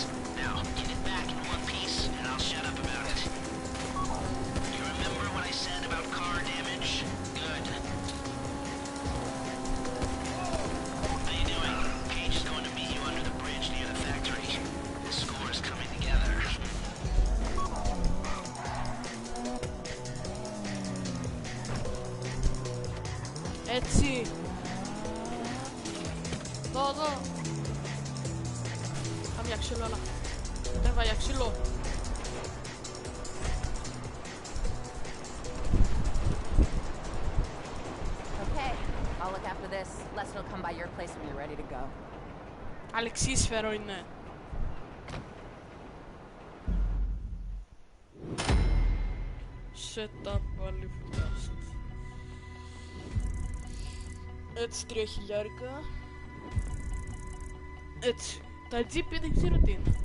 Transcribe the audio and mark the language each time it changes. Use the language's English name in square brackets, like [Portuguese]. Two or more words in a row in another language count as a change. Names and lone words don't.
[English] Now, get it back in one piece, and I'll shut up about it. You remember what I said about car damage? Good. How you doing? Paige is going to meet you under the bridge near the factory. This score is coming together. [Greek] Έτσι. Εδώ. Πάμε για ξύλο, αλλά. Τρέβα για ξύλο. [English] Okay, I'll look after this. Leslie will come by your place when you're ready to go. [Greek] Αλεξίσφαιρο είναι. Setup πάλι fast. Έτσι 3 χιλιάρικα. Έτσι. Τα GP δεν ξέρω τι είναι.